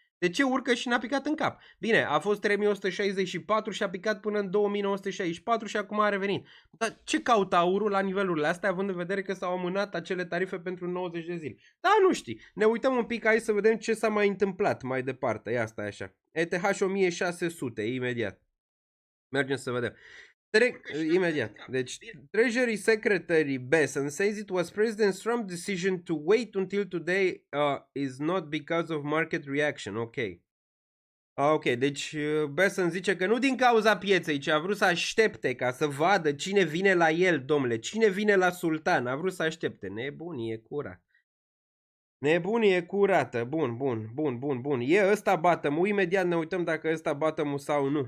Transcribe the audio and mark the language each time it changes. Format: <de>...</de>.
<ro>De ce urcă și n-a picat în cap? Bine, a fost 3164 și a picat până în 2964 și acum a revenit. Dar ce caută aurul la nivelurile astea, având în vedere că s-au amânat acele tarife pentru 90 de zile? Da, nu știi. Ne uităm un pic aici să vedem ce s-a mai întâmplat mai departe. Ia stai așa. ETH 1600, imediat. Mergem să vedem. Imediat.</ro> <en>Deci, Treasury Secretary Besson says it was President Trump's decision to wait until today is not because of market reaction.</en> <ro>Ok. Ok, deci Besson zice că nu din cauza pieței, ci a vrut să aștepte ca să vadă cine vine la el, domnule, cine vine la sultan, a vrut să aștepte. Nebunie curat. Nebunie curată. Bun. E ăsta bottom-ul, imediat ne uităm dacă ăsta bottom-ul sau nu.</ro>